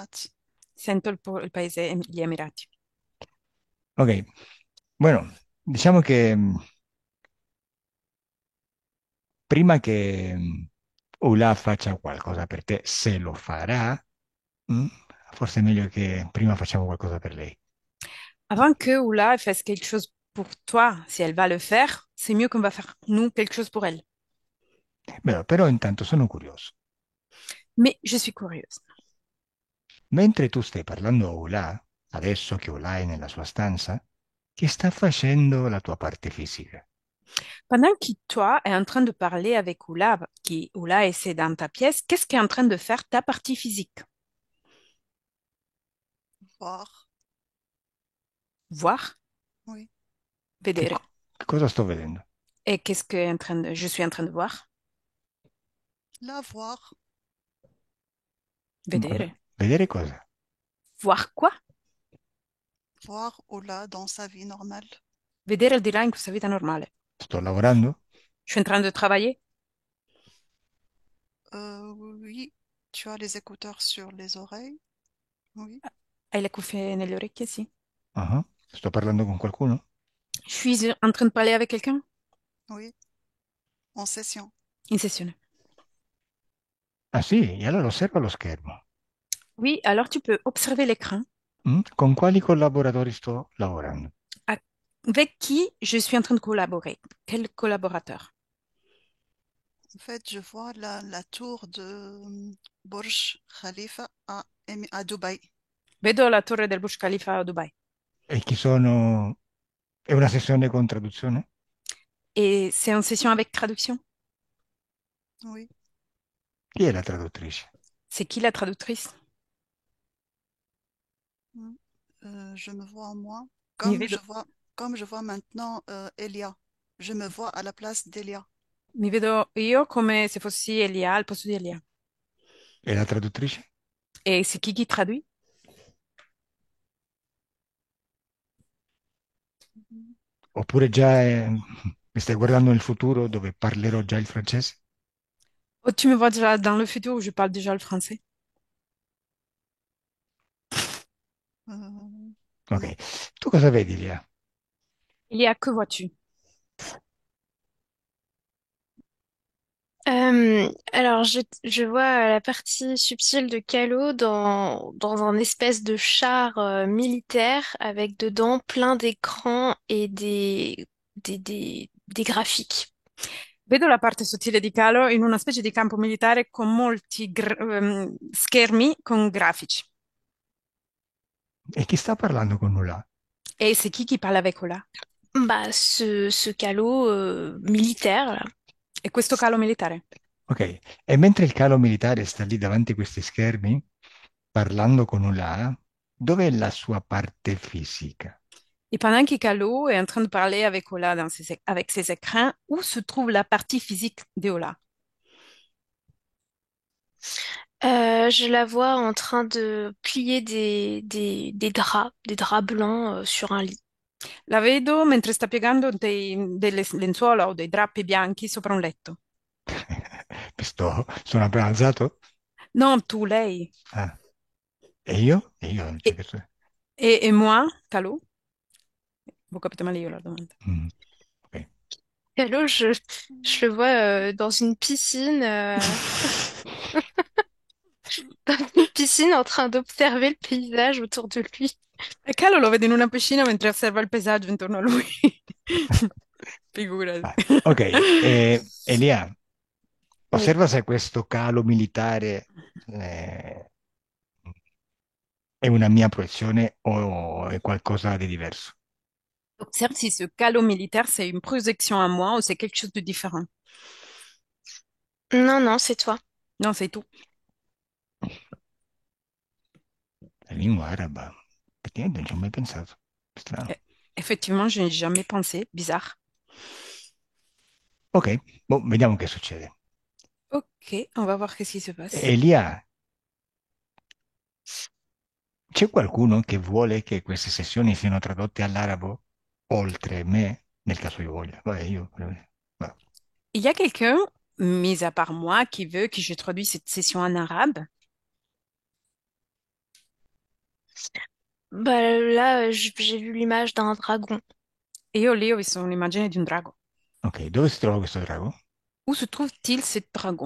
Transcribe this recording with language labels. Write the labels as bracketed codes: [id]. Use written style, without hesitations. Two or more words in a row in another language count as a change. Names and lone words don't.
[it] Sento il paese, gli Emirati. Ok, bueno, diciamo che prima che Ula faccia qualcosa per te, se lo farà, mm, forse è meglio che prima facciamo qualcosa per lei. [fr] Avant que Oula fasse quelque chose pour toi, si elle va le faire, c'est mieux qu'on va faire nous quelque chose pour elle. [it] Beh, però intanto sono curioso. [fr] Mais je suis curieuse. [it] Mentre tu stai parlando a Ula, adesso che Ula è nella sua stanza, che sta facendo la tua parte fisica? [fr] Pendant que toi est en train de parler avec Oula, qui Oula essaie dans ta pièce, qu'est-ce qu'est en train de faire ta partie physique? Voir, Voir, oui. [it] vedere. Che cosa sto vedendo? [fr] Et qu'est-ce que je suis en train de voir? La voir, [it] Vabbè, Vedere. vedere cosa? [fr] Voir quoi? voir Ola dans sa vie normale. [it] Vedere il di là in questa vita normale. Sto lavorando? [fr] Je suis en train de travailler. Oui, tu as les écouteurs sur les oreilles. Oui, [it] Hai le cuffie nelle orecchie? Sì. Ah, sto parlando con qualcuno? [fr] Je suis en train de parler avec quelqu'un? oui, en session. [it] In sessione. Ah sì, e allora osserva lo schermo. [fr] Oui, alors tu peux observer l'écran. [it] Con quali collaboratori sto lavorando? [fr] Avec qui je suis en train de collaborer? Quel collaborateur? En fait, je vois la tour de Burj Khalifa à Dubaï. [it] Vedo la torre del Burj Khalifa a Dubai. E chi sono... È una sessione con traduzione? [fr] Et c'est en session avec traduction? Oui. [it] Chi è la traduttrice? [fr] C'est qui la traductrice? Mm. Je me vois en moi, [it] Mi [fr] comme [it] vedo, [fr] comme je vois maintenant Elia. Je me vois à la place d'Elia. [it] mi vedo io come se fossi Elia al posto di Elia. E la traduttrice? [fr] Et c'est qui traduit? Mhm. [it] Oppure mi stai guardando nel futuro dove parlerò già il francese? [fr] Oh, tu me vois déjà dans le futur où je parle déjà le français. Euh, Ok. non. [it] Tu cosa vedi, Lia? [fr] Elia, que vois-tu? Alors, je vois la partie subtile de Calo dans un espèce de char militaire avec dedans plein d'écrans et des graphiques. [it] Vedo la parte sottile di Calo in una specie di campo militare con molti schermi con grafici. E chi sta parlando con Nuala? [fr] Et c'est qui parle avec Ola? Bah, ce Calo militaire, là. [it] E questo calo militare? Ok. E mentre il calo militare sta lì davanti a questi schermi, parlando con Nuala, dov'è la sua parte fisica? [fr] Et pendant que Calo est en train de parler avec Ola avec ses écrans, où se trouve la partie physique de Ola? Je la vois en train de plier des draps blancs sur un lit. [it] La vedo mentre sta piegando delle lenzuola o dei drappi bianchi sopra un letto. Sono appena alzato? Non, tu, lei. Ah, e io? E io? Cioè, [fr] Et, et moi, Calo? [it] Vous capite male io la domanda. Ok. [fr] Calo, je le vois dans une piscine. Dans une piscine en train d'observer le paysage autour de lui. [it] E Calo lo vede in una piscina mentre osserva il paesaggio intorno a lui. Figurati. Ah, ok, Elia, [fr] Oui. [it] osserva se questo calo militare eh, è una mia proiezione o è qualcosa di diverso. [fr] Observe si ce calo militaire, c'est une projection à moi ou c'est quelque chose de différent. Non, non, c'est toi. Non, c'est tout. [it] La lingua araba. Effettivamente non ci ho mai pensato. Strano. [fr] Effectivement, je n'ai jamais pensé. Bizarre. [it] Ok, boh, vediamo che succede. [fr] Ok, on va voir qu'est-ce qui se passe. [it] Elia, c'è qualcuno che vuole che queste sessioni siano tradotte all'arabo oltre me? Nel caso io voglia. Vabbè, io... vabbè. [fr] Il y a quelqu'un, mis à part moi, qui veut que je traduise cette session en arabe. Bah là, j'ai vu l'image d'un dragon [it] E io lì ho visto un'immagine di un drago. Ok, dove si trova questo drago? [fr] Où se trouve-t-il, ce dragon?